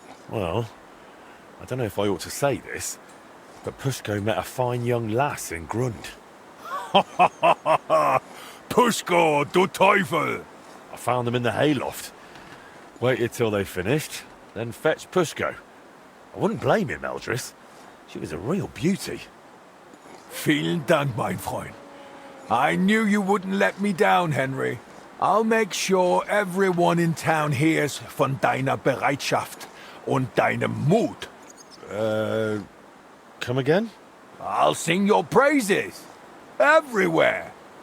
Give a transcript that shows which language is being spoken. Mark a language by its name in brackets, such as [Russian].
[English] Well, I don't know if I ought to say this, but Pushko met a fine young lass in Grund. [German] Pushko, du Teufel! [English] I found them in the hayloft. Waited till they finished, then fetched Pushko. I wouldn't blame him, Eldris. She was a real beauty. [German] Vielen Dank, mein Freund. [English] I knew you wouldn't let me down, Henry. I'll make sure everyone in town hears [German] von deiner Bereitschaft und deinem Mut. [English] Come again? I'll sing your praises. Everywhere.